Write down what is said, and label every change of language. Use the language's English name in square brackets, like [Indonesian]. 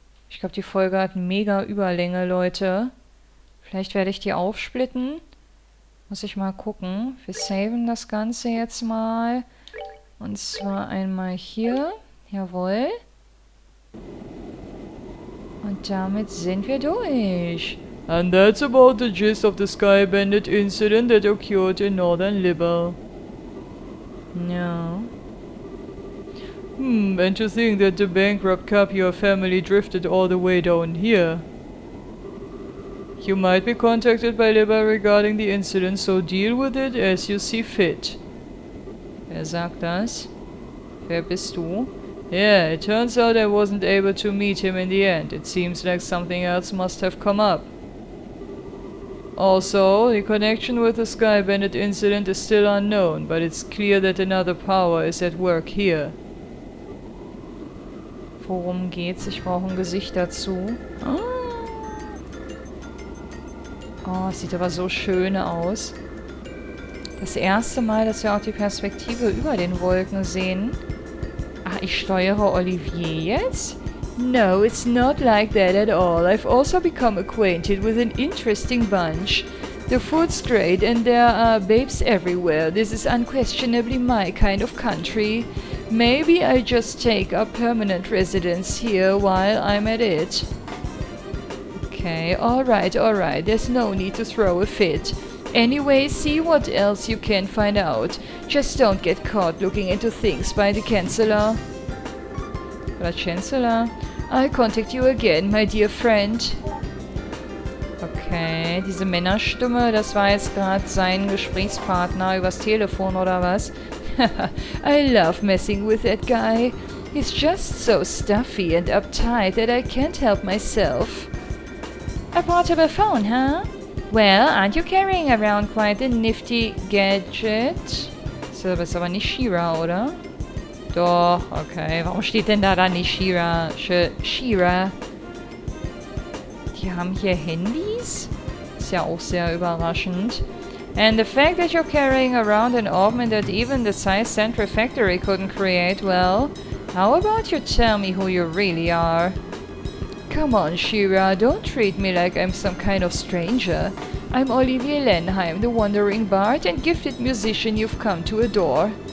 [German] Ich glaube, die Folge hat eine mega Überlänge, Leute. Vielleicht werde ich die aufsplitten. Muss ich mal gucken. Wir saven das Ganze jetzt mal. Und zwar einmal hier. Jawohl. Und damit sind wir durch. [English] And that's about the gist of the Sky Bandit incident that occurred in Northern Libya. Ja. And to think that the bankrupt Capier family drifted all the way down here. You might be contacted by Libya regarding the incident, so deal with it as you see fit. [German] Wer sagt das? Wer bist du? [English] Yeah, it turns out I wasn't able to meet him in the end. It seems like something else must have come up. Also, the connection with the Sky Bandit incident is still unknown, but it's clear that another power is at work here. [German] Worum geht's? Ich brauche ein Gesicht dazu. Oh, es sieht aber so schön aus. Das erste Mal, dass wir auch die Perspektive über den Wolken sehen. Ach, ich steuere Olivier jetzt? [English] No, it's not like that at all. I've also become acquainted with an interesting bunch. The food's great and there are babes everywhere. This is unquestionably my kind of country. Maybe I just take up permanent residence here while I'm at it. Okay, alright, there's no need to throw a fit. Anyway, see what else you can find out. Just don't get caught looking into things by the Chancellor. [German] Oder Chancellor? [English] I'll contact you again, my dear friend. [German] Okay, diese Männerstimme, das war jetzt gerade sein Gesprächspartner übers Telefon oder was? [English] I love messing with that guy. He's just so stuffy and uptight that I can't help myself. A portable phone, huh? Well, aren't you carrying around quite a nifty gadget? [German] Das ist aber nicht Shira, oder? Doch, okay. Warum steht denn da nicht Shira? Shira. Die haben hier Handys? Ist ja auch sehr überraschend. [English] And the fact that you're carrying around an ornament that even the size Central Factory couldn't create, well, how about you tell me who you really are? Come on, Shira, don't treat me like I'm some kind of stranger. I'm Olivier Lenheim, the wandering bard and gifted musician you've come to adore.